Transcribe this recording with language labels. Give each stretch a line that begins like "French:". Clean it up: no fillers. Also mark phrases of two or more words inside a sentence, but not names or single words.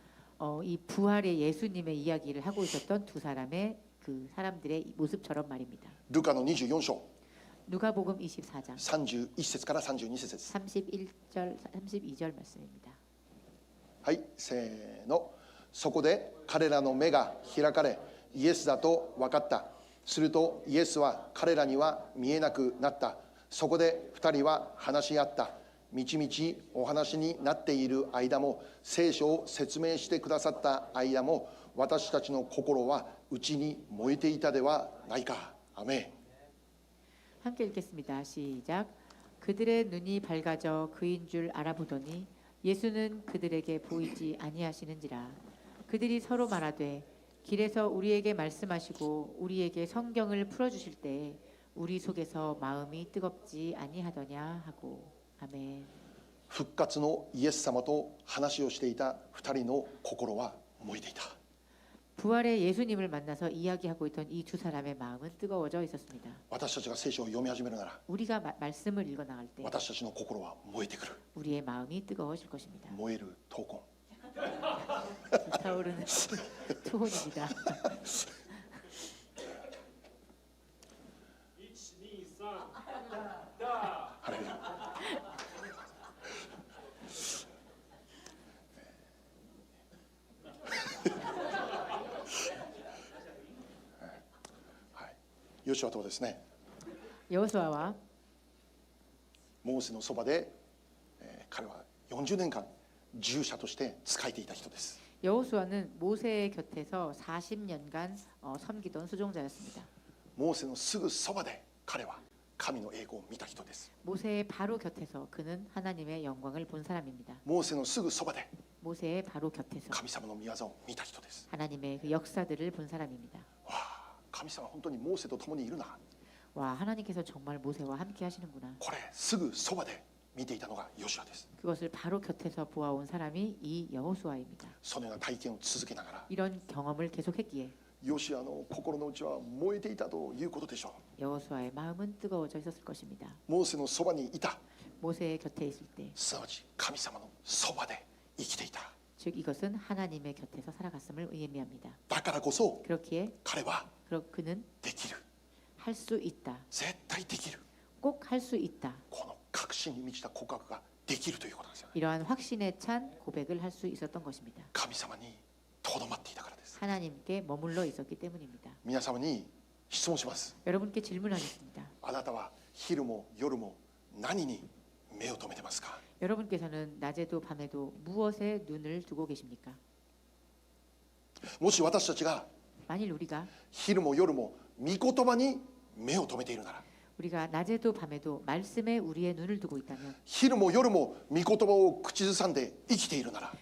Korean: 이 부활의 예수님의 이야기를 하고 있었던 두 사람의 그 사람들의 모습처럼 말입니다.
Japanese: ルカの24章
Korean: 누가복음 24장
Japanese: 31 節から32節です。
Korean: 31절 32절 말씀입니다.
Japanese: はい、せーの。そこで彼らの目が開かれ、イエスだと分かった。するとイエスは彼らには見えなくなった。そこで2人は話し合った。みちみちお話になっている間も、聖書を説明してくださった間も、私たちの心は内に燃えていたではないか。アメン。
Korean: 함께 읽겠습니다. 시작. 그들의 눈이 밝아져 그인 줄 알아보더니 예수는 그들에게 보이지 아니하시는지라. 그들이 서로 말하되 길에서 우리에게 말씀하시고 우리에게 성경을 풀어주실 때에 우리 속에서 마음이 뜨겁지 아니하더냐 하고. 아멘.
Japanese: 復活のイエス様と話をしていた2人の心は燃えていた。
Korean: 부활의 예수님을 만나서 이야기하고 있던 이 두 사람의 마음은 뜨거워져 있었습니다.
Japanese: 私たちが聖書を読み始めるなら
Korean: 우리가 말씀을 읽어 나갈 때
Japanese: 私たちの心は燃えてくる。
Korean: 우리의 마음이 뜨거워질 것입니다.
Japanese: 燃える闘魂。
Korean: 타오르는 투혼입니다.
Japanese: ハレルヤ。ヨシュアとですね、
Korean: 여호수아와
Japanese: モーセのそばで、彼は40年間従者として仕えていた人です。
Korean: 여호수아는 모세의 곁에서 40년간 섬기던 수종자였습니다.
Japanese: モーセのすぐそばで彼は神の栄光を見た人です。
Korean: 모세의 바로 곁에서 그는 하나님의 영광을 본 사람입니다.
Japanese: モーセのすぐそばで
Korean: 모세의 바로 곁에서
Japanese: 神様の御業を見た人です。
Korean: 하나님의 그 역사들을 본 사람입니다.
Japanese: わあ、神様は本当にモーセと共にいるな。
Korean: 와, 하나님께서 정말 모세와 함께 하시는구나.
Japanese: これすぐそばで見ていたのがヨシュアです。
Korean: 그것을 바로 곁에서 보아온 사람이 이 여호수아입니다.
Japanese: そのような体験を続けながら
Korean: 이런 경험을 계속했기에
Japanese: ヨシュアの心の内は燃えていたということでしょ
Korean: 여호수아의 마음은 뜨거워져 있었을 것입니다.
Japanese: う。モーセのそばにいた、
Korean: 모세의 곁에 있을 때,
Japanese: すなわち神様のそばで生きていた。
Korean: 즉 이것은 하나님의 곁에서 살아갔음을 의미합니다.
Japanese: だからこそ
Korean: 그렇기에
Japanese: 彼は
Korean: 그는
Japanese: できる、
Korean: 할 수 있다,
Japanese: 絶対できる、
Korean: 꼭 할 수 있다.
Japanese: この確信に満ちた告白ができるということなんですよね。
Korean: 이러한 확신에 찬 고백을 할 수 있었던 것입니다.
Japanese: 神様にとどまっていたからです。
Korean: 하나님께 머물러 있었기 때문입니다.
Japanese: 皆様に質問します。
Korean: 여러분께 질문하겠습니다.
Japanese: あなたは昼も夜も何に目を留めてますか？
Korean: 여러분께서는 낮에도 밤에도 무엇에 눈을 두고 계십니까?
Japanese: もし私たちが
Korean: 만일 우리가
Japanese: 昼も夜も御言葉に目を留めているなら、
Korean: 우리가 낮에도 밤에도 말씀에 우리의 눈을 두고 있다면,
Japanese: 昼も夜も御言葉を口ずさんで生きているなら、